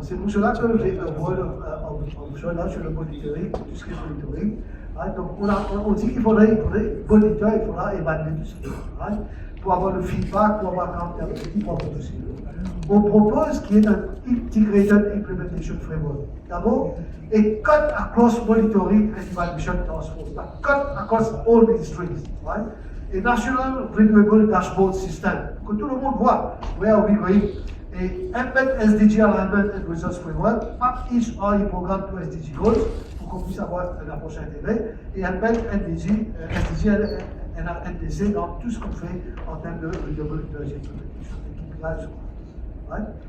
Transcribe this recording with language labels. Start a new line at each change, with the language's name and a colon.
French: C'est pour cela que j'ai un word là sur le monitoring, tout ce qui est monitoring. Right? Donc on dit qu'il faudrait monitorer, il faudra évaluer tout ce qui est. Right? Pour avoir le feedback, pour avoir quand même un petit problème aussi. On propose qu'il y ait un Integrated Implementation Framework.
English: D'abord, a cut across monitoring and evaluation task force, a cut across all ministries, right? A national renewable dashboard system,
French: que tout le monde voit
English: where are we going. A embed SDG alignment and results framework, map each RE programme to SDG goals,
French: pour qu'on puisse avoir une approche intégrée,
English: et embed SDG et NDC
French: dans tout ce qu'on fait en termes de
English: renewable energy implementation. Right?